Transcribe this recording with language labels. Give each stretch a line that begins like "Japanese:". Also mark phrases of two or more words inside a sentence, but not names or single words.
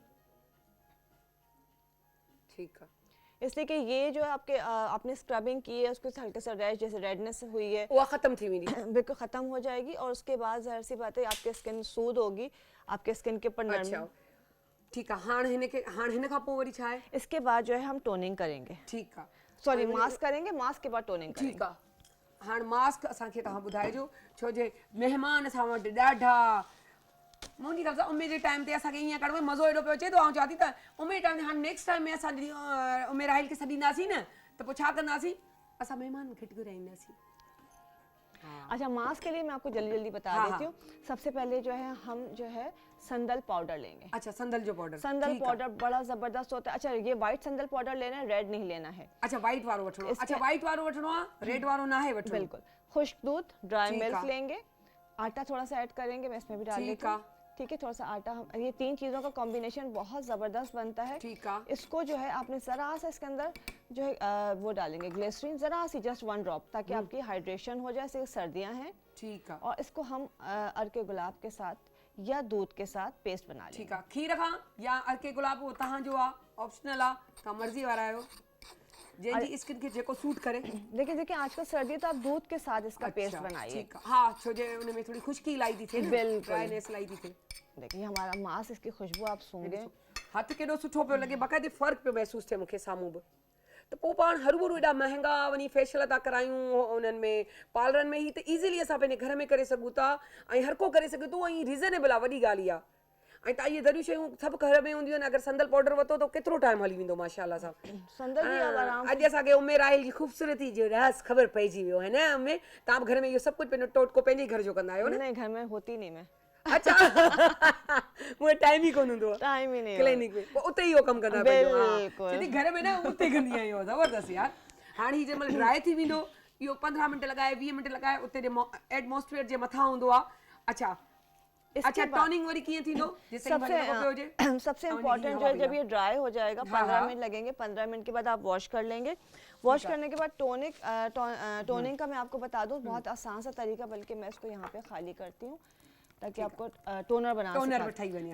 Hindi: ठीक है, इसलिए कि ये जो है आपके आपने स्क्रबिंग की है, उसको हल्के सा रैश जैसे रेडनेस हुई है वो खत्म थी मेरी, बिल्कुल खत्म हो जाएगी। और उसके बाद जाहिर सी बात है आपकी स्किन सूद होगी, आपके स्किन के ऊपर नरम। ठीक है,
Sindhi: हाण हिन खां पोइ वरी छा आहे?
Hindi: इसके बाद जो है हम टोनिंग करेंगे। ठीक है, सॉरी मास्क करेंगे, मास्क के बाद टोनिंग करेंगे। ठीक है,
Sindhi: हाणे मास्क असांखे तव्हां ॿुधाइजो, छो जे महिमान असां वटि ॾाढा मुंहिंजी तरफ़ सां उमेर जे टाइम ते असांखे ईअं करण में मज़ो एॾो पियो अचे थो। आउं चवां थी त उमेर टाइम ते हाणे
English: next time
Sindhi: में असां जॾहिं उमेर राहिल खे सॾींदासीं न, त पोइ छा कंदासीं, असां महिमान खे घुराईंदासीं।
Hindi: अच्छा, मास्क के लिए मैं आपको जल्दी जल्दी बता देती हूँ। सबसे पहले जो है हम जो है संदल पाउडर लेंगे।
Sindhi: अच्छा, संदल जो पाउडर,
Hindi: संदल पाउडर बड़ा जबरदस्त होता है। अच्छा, ये व्हाइट संदल पाउडर लेना है, रेड नहीं लेना है।
Sindhi: अच्छा, व्हाइट वारो वठणो। अच्छा, व्हाइट वारो वठणो है, रेड वारो ना है वठणो।
Hindi: बिल्कुल, खुश्क दूध,
English: dry milk
Hindi: लेंगे, आटा थोड़ा सा ऐड करेंगे, मैं इसमें भी डाल देती हूँ। ठीक है, थोड़ा सा आटा, हम ये 3 चीज़ों का कॉम्बिनेशन बहुत ज़बरदस्त बनता है। ठीक है, इसको जो है आपने ज़रा सा इसके अंदर जो है वो डालेंगे ग्लिसरीन, ज़रा सी, जस्ट 1 ड्रॉप, ताकि आपकी हाइड्रेशन हो जाए, जैसे सर्दियाँ हैं। ठीक है, और इसको हम अर्के गुलाब के साथ या दूध के साथ पेस्ट बना लेंगे। ठीक है,
Sindhi: खीर खां या अर्के गुलाब वो तव्हांजो आहे, ऑप्शनल आहे, तव्हां मर्ज़ी वारा आहियो, जंहिंजी स्किन खे जेको सूट करे।
Hindi: देखिए आजकल सर्दी तो आप दूध के साथ इसका पेस्ट बनाइए।
Sindhi: हाँ, छो जे उनमें थोड़ी खुश्की लाई थी थे, बिल्कुल ड्राइनेस लाई थी थे।
Hindi: देखिए हमारा मांस, इसकी खुशबू आप सूंघे,
Sindhi: हथ केॾो सुठो पियो लॻे, बाक़ाइदे फ़र्क़ पियो महसूस थिए मूंखे साम्हूं बि। त पोइ पाण हरू एॾा महांगा वञी फेशियल था करायूं उन्हनि में पार्लरनि में, ही त ईज़िली असां पंहिंजे घर में करे सघूं था, ऐं हर को करे सघे थो, ऐं रीज़नेबल आहे, वॾी ॻाल्हि इहा। ऐं तव्हां इहे दरियूं शयूं सभु घर में हूंदियूं आहिनि, अगरि संदल पाउडर वरितो त केतिरो टाइम हली वेंदो माशाल्लाह सां। संदल भी अब आराम अॼु असांखे उमे राहिल जी ख़ूबसूरती जो राज़ ख़बर पइजी वियो है न उमे। तव्हां घर में इहो सभु कुझु पंहिंजो टोटको पंहिंजे घर जो कंदा आहियो न?
Hindi: नहीं, घर में होती नहीं मैं,
Sindhi: अच्छा मुझे टाइम ही कोन हूंदो आहे
Hindi: टाइम ही नहीं क्लिनिक में,
Sindhi: पोइ उते ई इहो कमु कंदा पंहिंजो। हा बिल्कुल। सिधी घर में न उते कंदी आहियां इहो ज़बरदस्त यार। हाणे ही जंहिंमहिल ड्राई थी वेंदो इहो 15 मिंट लॻाए 20 मिंट लॻाए उते जे एटमॉस्फेयर जे मथां हूंदो आहे। अच्छा अच्छा टॉनिंग वरी कीअं थींदो?
Hindi: सबसे इम्पोर्टेंट जो है जब ये ड्राई हो जाएगा 15 मिनट लगेंगे, 15 मिनट के बाद आप वॉश कर लेंगे। वॉश करने के बाद टोनिंग का मैं आपको बता दूं बहुत आसान सा तरीका, बल्कि मैं इसको यहाँ पे खाली करती हूँ ताकि आपको टोनर बना सकें।